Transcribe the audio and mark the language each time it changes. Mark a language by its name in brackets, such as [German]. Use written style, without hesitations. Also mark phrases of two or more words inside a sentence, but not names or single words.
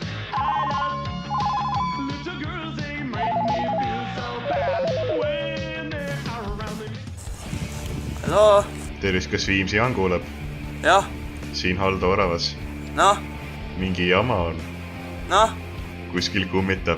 [English] I love little girls, they make me feel so bad. When they are around me. [Estonian] Hallo? Tervist, kas Viimsi Jaan kuuleb? Jah, Siin Haldo Oravas. noh, Mingi jama on. noh, Kuskil kummitab.